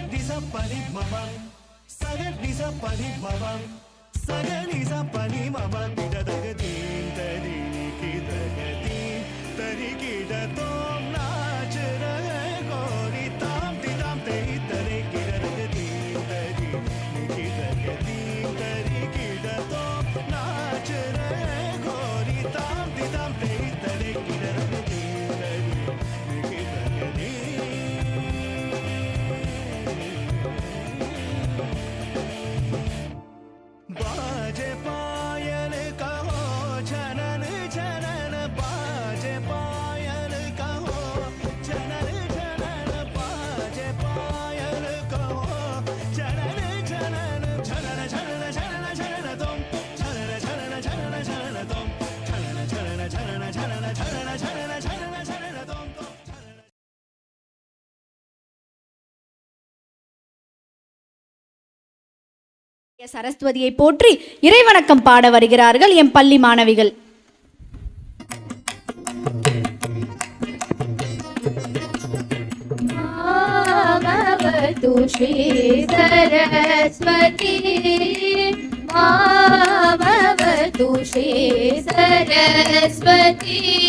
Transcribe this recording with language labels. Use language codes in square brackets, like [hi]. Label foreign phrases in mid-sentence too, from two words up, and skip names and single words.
[hi] sa pani mama saga ni sa pani mama saga ni sa pani mama tida daga din tari ki daga din tari ki da tom नाच रहे गोरी tam ti tam teri tari ki daga din tari ki daga din tari ki da tom naach rahe gori tam ti tam teri tari ki daga din tari ki daga din बाजे पायल कहो झनन झनन बाजे पायल कहो झनन झनन बाजे पायल कहो झनन झनन झनन झनन झनन झनन तुम झनन झनन झनन झनन तुम झनन झनन झनन झनन झनन झनन झनन झनन तुम [ta] சரஸ்வதியை போற்றி இறைவணக்கம் பாட வருகிறார்கள் எம் பள்ளி மாணவிகள். [sa] மாமவது ஸ்ரீ சரஸ்வதி மாமவது ஸ்ரீ சரஸ்வதி